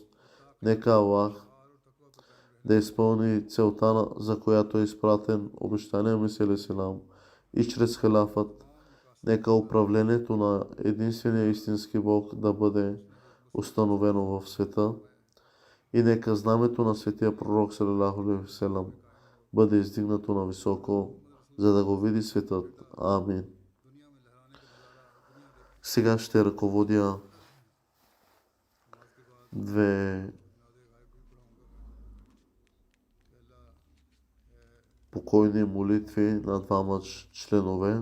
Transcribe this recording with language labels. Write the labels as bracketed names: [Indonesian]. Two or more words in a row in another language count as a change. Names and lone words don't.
[Bulgarian] Нека Аллах да изпълни целта, за която е изпратен обещания Месия Селам, и чрез халафът. Нека управлението на единствения истински Бог да бъде установено в света, и нека знамето на светия пророк [Arabic] صلى الله عليه وسلم [Bulgarian] бъде издигнато на високо, за да го види светът. Амин. Сега ще ръководя две покойни молитви на двама членове.